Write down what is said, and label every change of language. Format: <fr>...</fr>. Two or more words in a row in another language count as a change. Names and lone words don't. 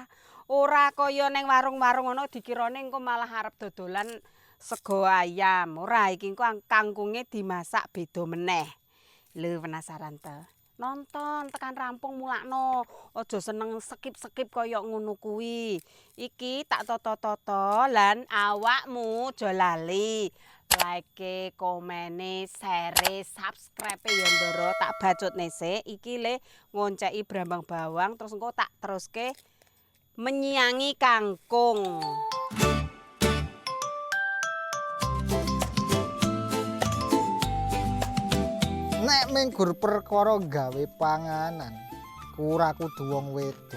<jv>Ora kaya ning warung-warung ngono dikirane engko malah arep dodolan sego ayam. Ora iki engko kangkunge dimasak beda meneh. Lho penasaran to? Nonton tekan rampung mulakno. Aja seneng skip-skip kaya ngono kuwi. Iki tak toto-toto lan awakmu aja lali. Like, komene,</jv> <en>share, subscribe</en> <jv>ya Ndara. Tak bacutne sik iki le ngonceki brambang bawang terus engko tak teruske menyiangi kangkung. Nek menggur perkara gawe panganan, ora kudu wong wedok.</jv>